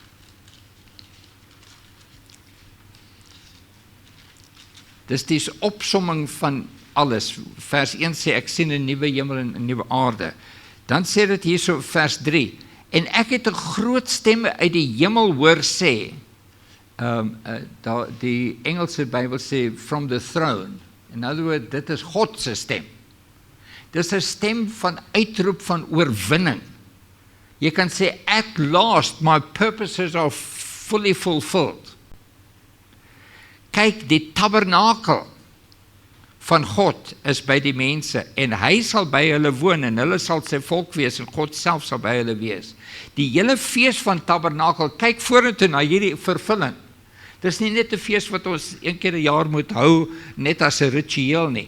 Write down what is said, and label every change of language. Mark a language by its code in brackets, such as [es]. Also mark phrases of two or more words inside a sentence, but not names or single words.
[af] Dis die opsomming van alles. Vers 1 sê, ek sien 'n nuwe hemel en 'n nuwe aarde. Dan sê dit hierso, vers 3, en ek het 'n groot stem uit die hemel hoor sê, die Engelse Bybel sê, [en] from the throne. In other words, [af] dit is God se stem. Dis 'n stem van uitroep van oorwinning. Jy kan sê, [en] at last, my purposes are fully fulfilled. [af] Kyk, die tabernakel van God is by die mense, en hy sal by hulle woon, en hulle sal sy volk wees, en God self sal by hulle wees. Die hele fees van tabernakel, kyk vorentoe na hierdie vervulling. Dis nie net 'n fees wat ons een keer 'n jaar moet hou, net as 'n ritueel nie.